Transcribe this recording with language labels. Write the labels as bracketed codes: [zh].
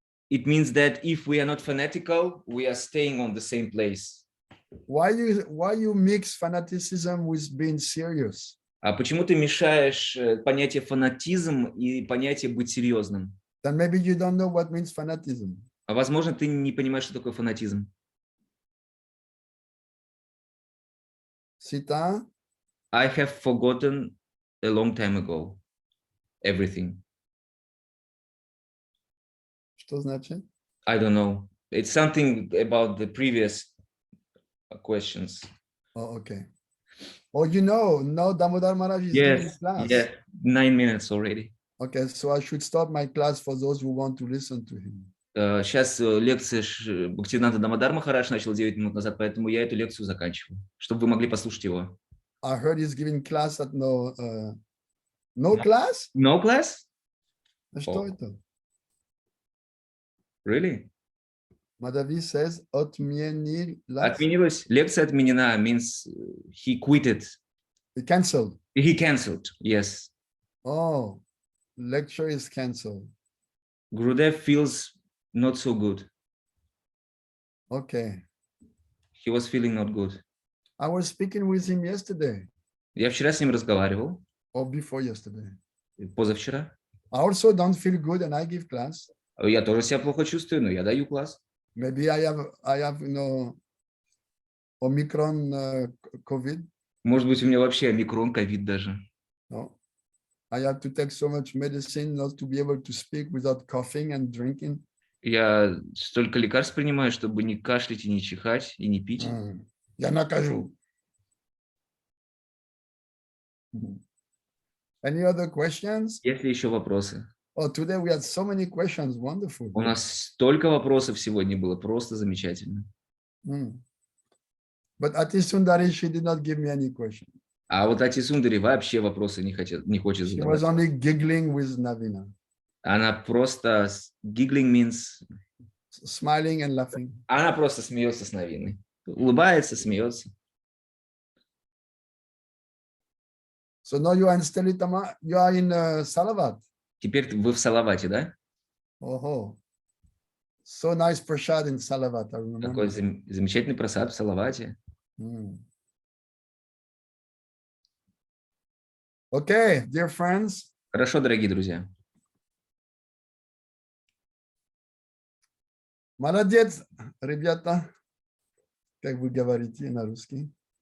[en] It means that if we are not fanatical, we are staying on the same place. Why you mix fanaticism with being serious? [ru] А почему ты мешаешь понятие фанатизм и понятие быть серьезным? [en] Then maybe you don't know what means fanatism. [ru] А возможно, ты не понимаешь, что такое фанатизм. [en] Sita? I have forgotten a long time ago everything. [ru] Что значит? [en] I don't know. It's something about the previous questions. Oh, okay. Oh, you know, now Damodar Maharaj is giving class. Yeah, 9 minutes already. Okay, so I should stop my class for those who want to listen to him. [ru] Сейчас лекция Бхактиведанта Дамодар Махарадж начал 9 минут назад, поэтому я эту лекцию заканчиваю, чтобы вы могли послушать его. [en] I heard he's giving class at no class? No class? [ru] Что это? [en] Really? Madhavi says, [ru] Отменилась. Лекция отменена [en] means he quitted. He canceled. He canceled, yes. Oh, lecture is canceled. Gurudev feels not so good. Okay. He was feeling not good. I was speaking with him yesterday. [ru] Я вчера с ним разговаривал. [en] Or before yesterday. [ru] Позавчера. [en] I also don't feel good and I give class. [ru] Я тоже себя плохо чувствую, но я даю класс. [en] Maybe I have Omicron COVID. [ru] Может быть, у меня вообще омикрон, ковид даже. [en] No. I have to take so much medicine not to be able to speak without coughing and drinking. [ru] Я столько лекарств принимаю, чтобы не кашлять и не чихать, и не пить. Я накажу. [en] Any other questions? [ru] Есть ли еще вопросы? [en] Oh, today we had so many questions. Wonderful. [ru] У нас столько вопросов сегодня было, просто замечательно. [en] But Ati Sundari, she did not give me any question. [ru] А вот Ати Сундари вообще вопросы не хочет [en] She was [ru] задавать. [en] only giggling with Navina. [ru] Она просто [en] giggling means Smiling and laughing. [ru] она просто смеется с Навиной. Улыбается, смеется. [en] So now you are in Stelitama, you are in Salavat. [ru] Теперь вы в Салавате, да? [en] Oh, so nice prasad in Salavat, I remember. [ru] Такой замечательный просад в Салавате. [en] Okay, dear friends. [ru] Хорошо, дорогие друзья. Молодец, ребята, как вы говорите на русский.